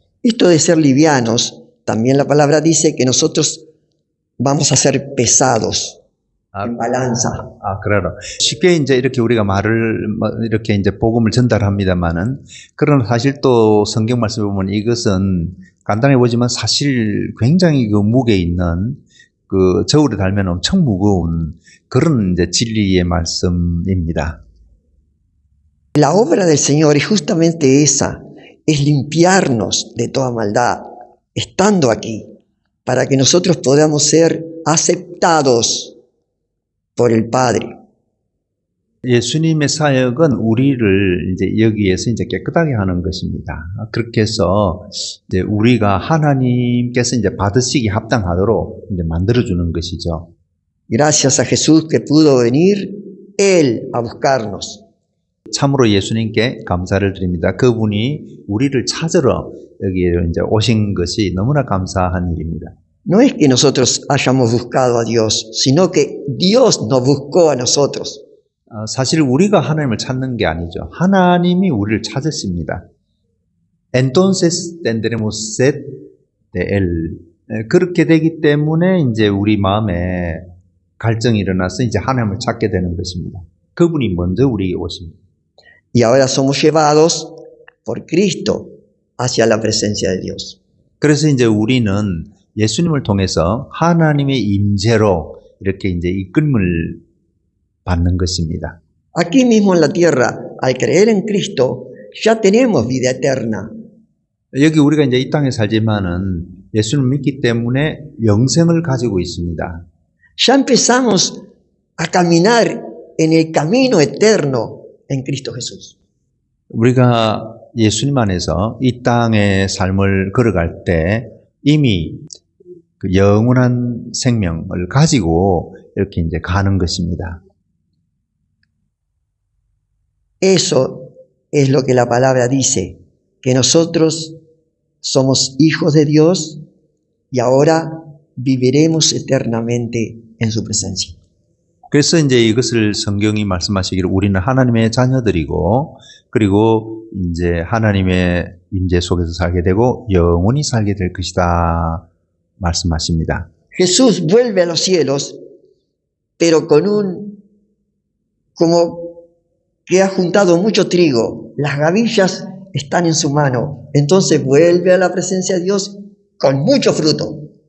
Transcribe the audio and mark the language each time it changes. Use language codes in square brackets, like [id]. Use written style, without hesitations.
[es] Esto de ser livianos, también la palabra dice que nosotros vamos a ser pesados en balanza. [ko] 그래요. 쉽게 이제 이렇게 우리가 이렇게 이제 복음을 전달합니다만은 그러나 사실 또 성경 말씀을 보면 이것은 간단해 보지만 사실 굉장히 그 무게 있는 그 저울에 달면 엄청 무거운 그런 이제 진리의 말씀입니다. [es] La obra del Señor es justamente esa, es limpiarnos de toda maldad, estando aquí, para que nosotros podamos ser aceptados por el Padre. [ko] 예수님의 사역은 우리를 이제 여기에서 이제 깨끗하게 하는 것입니다. 그렇게 해서 이제 우리가 하나님께서 이제 받으시기 합당하도록 이제 만들어주는 것이죠. [es] Gracias a Jesús que pudo venir Él a buscarnos. [ko] 참으로 예수님께 감사를 드립니다. 그분이 우리를 찾으러 여기에 이제 오신 것이 너무나 감사한 일입니다. [es] No es que nosotros hayamos buscado a Dios, sino que Dios nos buscó a nosotros. [ko] 사실 우리가 하나님을 찾는 게 아니죠. 하나님이 우리를 찾으십니다. [es] Entonces tendremos sed de él. [ko] 그렇게 되기 때문에 이제 우리 마음에 갈증이 일어나서 이제 하나님을 찾게 되는 것입니다. 그분이 먼저 우리에게 오십니다. [es] Y ahora somos llevados por Cristo hacia la presencia de Dios. [ko] 그래서 이제 우리는 예수님을 통해서 하나님의 임재로 이렇게 이제 이끌림을 받는 것입니다. [es] Aquí mismo en la tierra, al creer en Cristo, ya tenemos vida eterna. [ko] 여기 우리가 이제 이 땅에 살지만은 예수를 믿기 때문에 영생을 가지고 있습니다. [es] Ya empezamos a caminar en el camino eterno en Cristo Jesús. [ko] 우리가 예수님 안에서 이 땅의 삶을 걸어갈 때 이미 그 영원한 생명을 가지고 이렇게 이제 가는 것입니다. [es] Eso es lo que la palabra dice, que nosotros somos hijos de Dios y ahora viviremos eternamente en su presencia. [ko] 그래서 이제 이것을 성경이 말씀하시기를 우리는 하나님의 자녀들이고 그리고 이제 하나님의 임재 속에서 살게 되고 영원히 살게 될 것이다 말씀하십니다. [es] Jesús vuelve a los cielos, pero con como que ha juntado mucho trigo, las gavillas están en su mano, entonces vuelve a la presencia de Dios con mucho fruto.